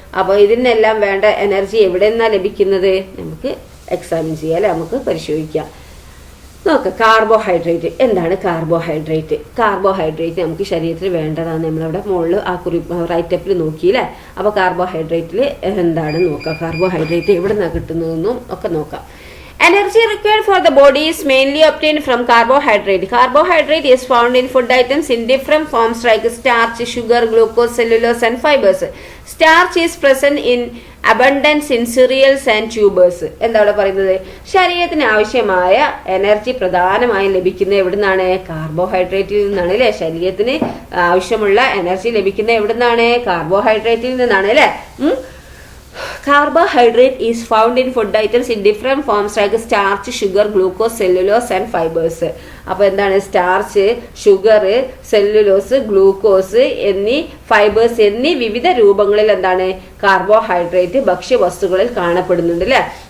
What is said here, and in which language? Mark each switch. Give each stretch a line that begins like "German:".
Malayalam: അപ്പോൾ ഇതിനെല്ലാം വേണ്ട എനർജി എവിടെ നിന്നാണ് ലഭിക്കുന്നത്, നമുക്ക് എക്സാമിൻ ചെയ്യാം അല്ലെ, നമുക്ക് പരിശോധിക്കാം. നോക്കാം, കാർബോഹൈഡ്രേറ്റ്. എന്താണ് കാർബോഹൈഡ്രേറ്റ്? കാർബോഹൈഡ്രേറ്റ് നമുക്ക് ശരീരത്തിൽ വേണ്ടതാണ്. നമ്മളവിടെ മുകളിൽ ആ റൈറ്റപ്പിൽ നോക്കിയില്ലേ. അപ്പോൾ കാർബോഹൈഡ്രേറ്റിൽ എന്താണ് നോക്കാം, കാർബോഹൈഡ്രേറ്റ് എവിടെ നിന്നാണ് കിട്ടുന്നതെന്നും ഒക്കെ നോക്കാം.
English: Energy required for the body is mainly obtained from carbohydrate. Carbohydrate is found in food items in different forms like starch, sugar, glucose, cellulose and fibers. Starch is present in abundance in cereals and tubers.
Malayalam: എന്താണ് പറയുന്നത്, ശരീരത്തിന് ആവശ്യമായ energy പ്രധാനമായും ലഭിക്കുന്നത് എവിടെ നിന്നാണ്, കാർബോഹൈഡ്രേറ്റിൽ നിന്നാണ് അല്ലേ. ശരീരത്തിന് ആവശ്യമുള്ള എനർജി ലഭിക്കുന്നത് എവിടെ നിന്നാണ്, കാർബോഹൈഡ്രേറ്റിൽ നിന്നാണ് അല്ലേ.
English: Carbohydrate is found in food items in different forms like starch, sugar, glucose, cellulose and fibers.
Malayalam: അപ്പോൾ എന്താണ്, സ്റ്റാർച്ച്, ഷുഗർ, സെല്ലുലോസ്, ഗ്ലൂക്കോസ് എന്നീ ഫൈബേഴ്സ് എന്നീ വിവിധ രൂപങ്ങളിൽ എന്താണ് കാർബോഹൈഡ്രേറ്റ് ഭക്ഷ്യവസ്തുക്കളിൽ കാണപ്പെടുന്നുണ്ട് അല്ലേ.